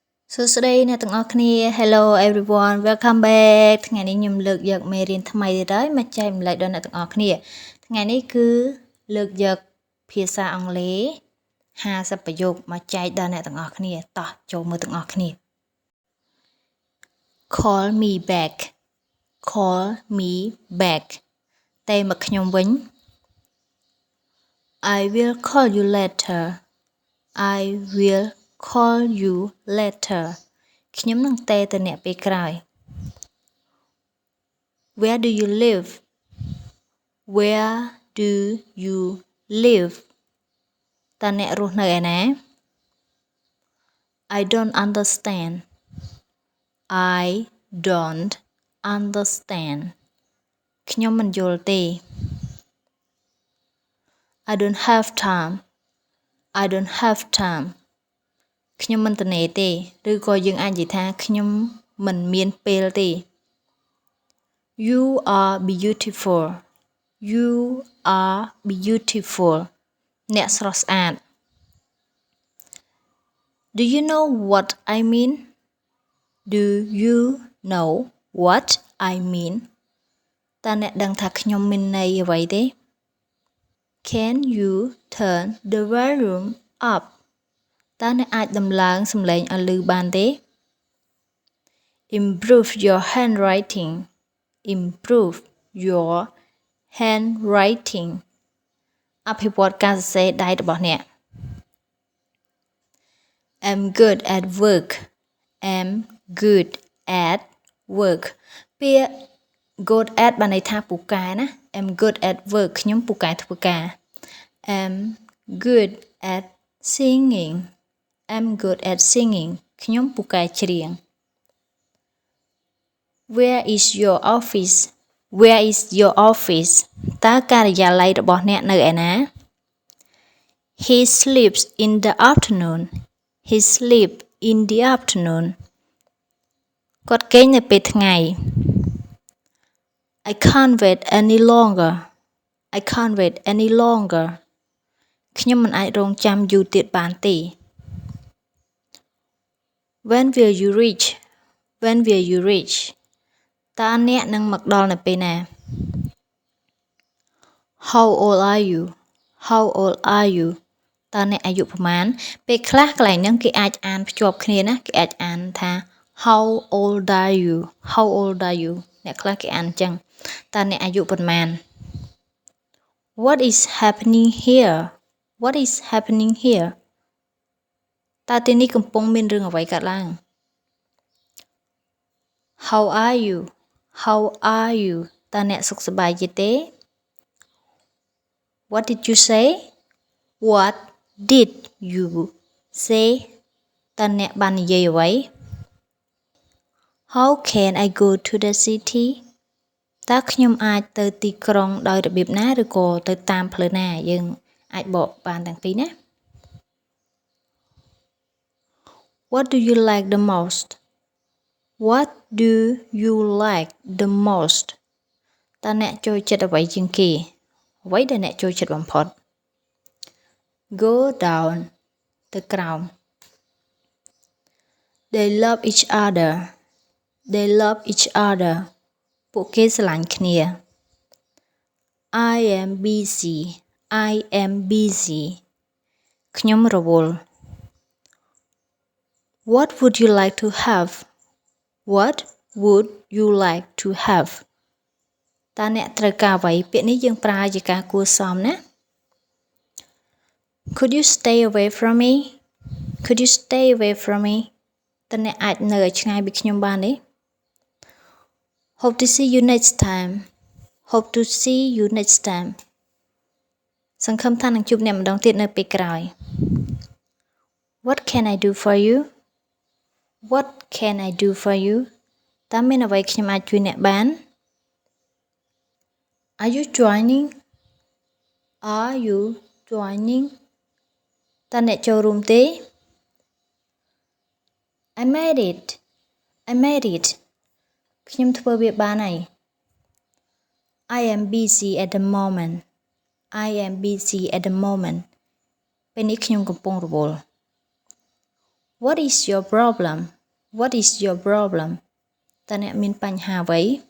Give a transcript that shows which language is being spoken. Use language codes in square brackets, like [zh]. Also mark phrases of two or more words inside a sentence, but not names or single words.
[en] So today [km] អ្នកទាំងអស់គ្នា [en] Hello everyone welcome back [km] ថ្ងៃនេះខ្ញុំលើកយកមេរៀនថ្មីទៀតហើយមកចែកម្លែកដល់អ្នកទាំងអស់គ្នាថ្ងៃនេះគឺលើកយកភាសាអង់គ្លេស50ប្រយោគមកចែកដល់អ្នកទាំងអស់គ្នាតោះចូលមើលទាំងអស់គ្នា [en] Call me back call me back [km] តែមកខ្ញុំវិញ [en] I will call you later I will call you later [km] ខ្ញុំនឹងតែទៅអ្នកពេលក្រោយ [en] Where do you live Where do you live [km] តើអ្នករស់នៅឯណា [en] I don't understand I don't understand [km] ខ្ញុំមិនយល់ទេ [en] I don't have time I don't have time [km] ខ្ញុំមិនត្នេទេឬក៏យើងអាចនិយាយថាខ្ញុំមិនមានពេលទេ [en] You are beautiful You are beautiful [km] អ្នកស្រស់ស្អាត [en] Do you know what I mean Do you know what I mean [km] តើអ្នកដឹងថាខ្ញុំមានន័យអ្វីទេ [en] Can you turn the volume up [km] តើអ្នកអាចដំឡើងសំឡេងឲ្យឮបានទេ [en] Improve your handwriting Improve your handwriting [km] អភិវឌ្ឍការសរសេរដៃរបស់អ្នក [en] I'm good at work I'm good at work [km] ពាក្យ good at បានន័យថាពូកែណា [en] I'm good at work [km] ខ្ញុំពូកែធ្វើការ [en] I'm good at singing I'm good at singing [km] ខ្ញុំពូកែច្រៀង [en] Where is your office Where is your office [km] តើការិយាល័យរបស់អ្នកនៅឯណា [en] He sleeps in the afternoon He sleep in the afternoon [km] គាត់គេងនៅពេលថ្ងៃ [en] I can't wait any longer I can't wait any longer [km] ខ្ញុំមិនអាចរងចាំយូរទៀតបានទេ [en] When will you reach When will you reach [km] តើអ្នកនឹងមកដល់នៅពេលណា [en] How old are you How old are you [km] តើអ្នកអាយុប្រមាណពេលខ្លះកន្លែងហ្នឹងគេអាចអានភ្ជាប់គ្នាណាគេអាចអានថា [en] How old are you How old are you [km] អ្នកខ្លះគេអានអញ្ចឹងតើអ្នកអាយុប៉ុន្មាន [en] What is happening here What is happening here [km] តើទីនេះកំពុងមានរឿងអ្វីកើតឡើង [en] How are you How are you [km] តើអ្នកសុខសប្បាយទេ [en] What did you say What did you say [km] តើអ្នកបាននិយាយអ្វី [en] How can I go to the city [km] តើខ្ញុំអាចទៅទីក្រុងដោយរបៀបណាឬក៏ទៅតាមផ្លូវណាយើងអាចបកបានទាំងពីរណា [en] What do you like the most What do you like the most [km] តើអ្នកចូលចិត្តអ្វីជាងគេអ្វីដែលអ្នកចូលចិត្តបំផុត [en] Go down [km] ទៅក្រោម [en] They love each other They love each other [km] ពួកគេស្រឡាញ់គ្នា [en] I am busy I am busy [km] ខ្ញុំរវល់ [en] What would you like to have What would you like to have [km] តើអ្នកត្រូវការអ្វីពាក្យនេះយើងប្រើជាការគួរសមណា [en] Could you stay away from me Could you stay away from me [km] តើអ្នកអាចនៅឲ្យឆ្ងាយពីខ្ញុំបានទេ [en] Hope to see you next time Hope to see you next time [km] សង្ឃឹមថានឹងជួបអ្នកម្ដងទៀតនៅពេលក្រោយ [en] What can I do for you What can I do for you [km] តើមានអ្វីខ្ញុំអាចជួយអ្នកបាន [en] Are you joining Are you joining [km] តើអ្នកចូលរួមទេ [en] I made it I made it [km] ខ្ញុំធ្វើវាបានហើយ [en] I am busy at the moment I am busy at the moment [km] ពេលនេះខ្ញុំកំពុងរវល់ [en] What is your problem What is your problem [km] តើអ្នកមានបញ្ហាអ្វី